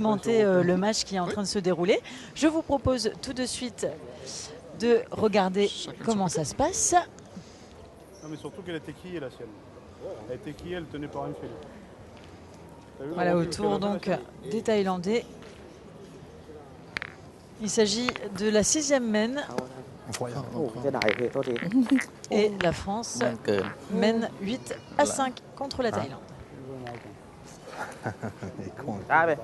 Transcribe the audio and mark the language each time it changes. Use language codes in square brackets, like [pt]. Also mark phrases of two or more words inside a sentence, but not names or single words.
[fr] commenter le match qui est en train de se dérouler. Je vous propose tout de suite de regarder comment ça se passe. Non, mais surtout qu'elle était quillée, la sienne. Elle était quillée, elle tenait par une file. T'as vu le Voilà, recul autour qu'elle a donc fait, des Thaïlandais. Il s'agit de la 6e mène incroyable. [th] โอ้เสียดายเลยโทษที [fr] et la France [th] มันเกิน [fr] mène 8 à 5 contre la Thaïlande. Il est con. [th] ได้ไป